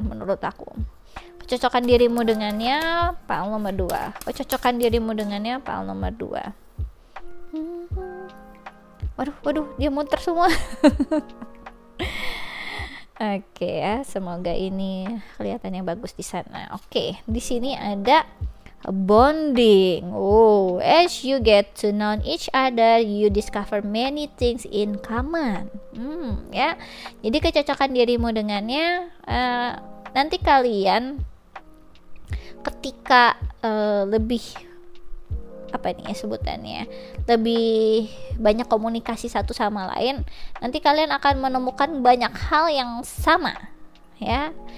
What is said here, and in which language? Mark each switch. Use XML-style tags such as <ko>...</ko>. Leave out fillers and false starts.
<id>Menurut aku kecocokan dirimu dengannya file nomor 2. Kecocokan dirimu dengannya file nomor 2. Waduh, dia muter semua. Oke ya, semoga ini kelihatannya bagus di sana. Oke, di sini ada bonding.</id> <en>Oh, as you get to know each other, you discover many things in common.</en> <id>Ya. Jadi kecocokan dirimu dengannya, nanti kalian ketika lebih apa nih ya sebutannya, lebih banyak komunikasi satu sama lain, nanti kalian akan menemukan banyak hal yang sama ya.</id>